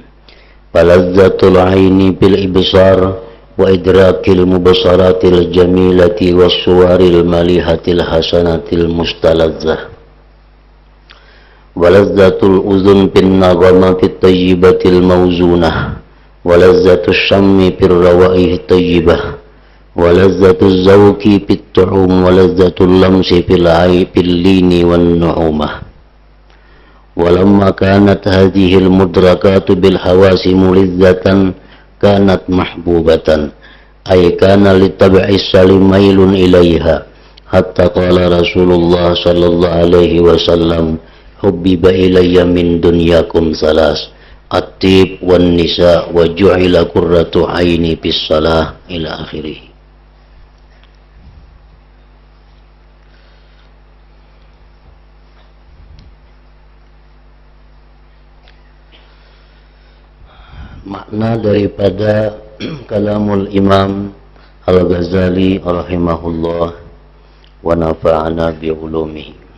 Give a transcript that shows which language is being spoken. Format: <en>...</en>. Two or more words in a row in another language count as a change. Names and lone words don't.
<ar>فلذة العين بالإبصار وإدراك المبصرات الجميلة والصور المليحة الحسنة المستلذة ولذة الأذن بالنغمات الطيبة الموزونة ولذة الشم بالروائح الطيبة ولذة الذوق بالطعوم ولذة اللمس باللين والنعومة. ولما كانت هذه المدركات بالحواس ملذة كانت محبوبة أي كان للطبع السليم ميل إليها حتى قال رسول الله صلى الله عليه وسلم حبب إلي من دنياكم ثلاث الطيب والنساء وجعلت قرة عيني بالصلاة إلى آخره.</ar> <ms>Makna daripada</ms> <ar>كلام الإمام الغزالي رحمه الله ونفعنا بعلومه.</ar>